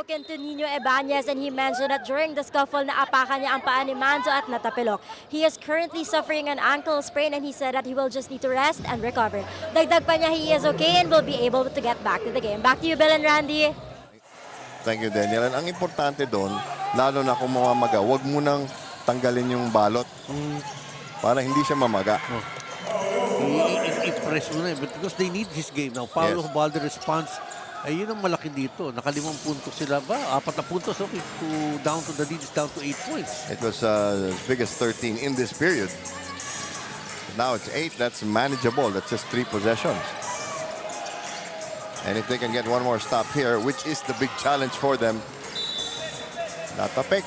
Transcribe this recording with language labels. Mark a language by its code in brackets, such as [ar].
[en] spoken to Nino Ebañez and he mentioned that during the scuffle naapakan niya ang paa ni Manzo at natapilok. He is currently suffering an ankle sprain and he said that he will just need to rest and recover. Dagdag pa niya he is okay and will be able to get back to the game. Back to you, Bill and Randy. Thank you, Daniel. [tl] And ang importante doon, lalo na kung mamamaga, huwag mo nang tanggalin yung balot para hindi siya mamaga. [en] I-press mo na because they need this game now. [tl] Paulo Balde response, ay yun ang malaki dito. Naka-5 puntos sila ba? 4 na puntos. [en] Okay, down to the lead is down to 8 points. It was as big as 13 in this period. Now it's 8. That's manageable. That's just 3 possessions. And if they can get one more stop here, which is the big challenge for them, not a pick.